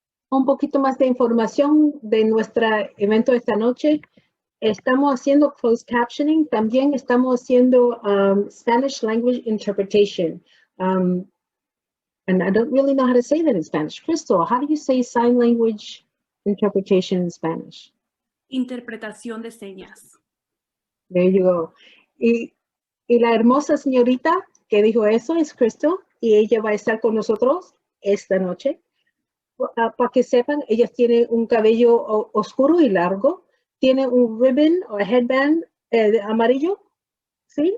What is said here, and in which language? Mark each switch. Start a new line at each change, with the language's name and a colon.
Spanish: Un poquito más de información de nuestro evento esta noche. Estamos haciendo closed captioning. También estamos haciendo
English: Spanish language interpretation. And I don't really know how to say that in Spanish. Crystal, how do you say sign language interpretation in Spanish?
Spanish: Interpretación de señas.
English: There you go.
Spanish: Y la hermosa señorita que dijo eso es Crystal, y ella va a estar con nosotros esta noche. Para que sepan, ella tiene un cabello oscuro y largo, tiene un ribbon o headband amarillo, ¿sí?